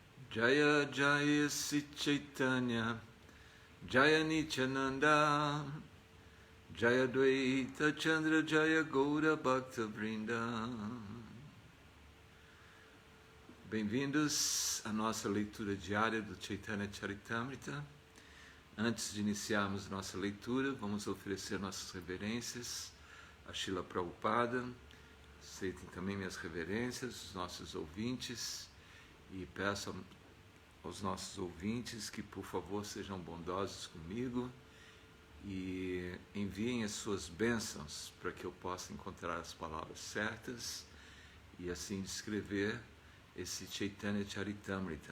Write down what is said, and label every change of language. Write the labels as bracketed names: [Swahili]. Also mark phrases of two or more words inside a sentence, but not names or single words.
[Sanskrit] जय जय श्री चैतन्य जय नित्यानन्द जय द्वैत चन्द्र जय गौर भक्त वृन्द. [Portuguese] Bem-vindos à nossa leitura diária do Chaitanya Charitamrita. Antes de iniciarmos nossa leitura, vamos oferecer nossas reverências a Srila Prabhupada. Aceitem também minhas reverências, os nossos ouvintes, e peço aos nossos ouvintes que, por favor, sejam bondosos comigo e enviem as suas bênçãos para que eu possa encontrar as palavras certas e assim descrever esse Chaitanya Charitamrita.